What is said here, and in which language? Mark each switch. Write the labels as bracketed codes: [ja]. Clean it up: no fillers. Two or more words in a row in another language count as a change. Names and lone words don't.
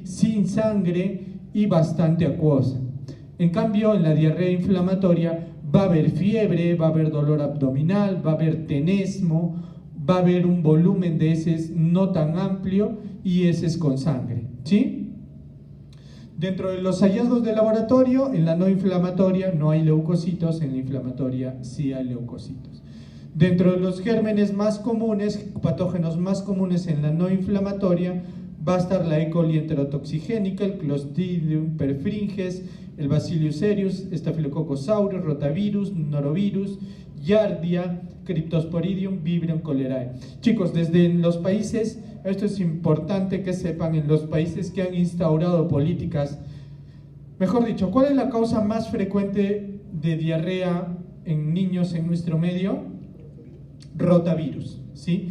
[es] Sin sangre y bastante acuosa. En cambio, en la diarrea inflamatoria va a haber fiebre, va a haber dolor abdominal, va a haber tenesmo, va a haber un volumen de heces no tan amplio y heces con sangre, ¿sí? Dentro de los hallazgos de laboratorio, en la no inflamatoria no hay leucocitos, en la inflamatoria sí hay leucocitos. Dentro de los gérmenes más comunes, patógenos más comunes en la no inflamatoria, va a estar la E. coli enterotoxigénica, el Clostridium perfringens, el Bacillus cereus, Staphylococcus aureus, rotavirus, norovirus, Giardia, Cryptosporidium, Vibrio cholerae. Chicos, desde los países, esto es importante que sepan, en los países que han instaurado políticas, mejor dicho, ¿cuál es la causa más frecuente de diarrea en niños en nuestro medio? Rotavirus, ¿sí?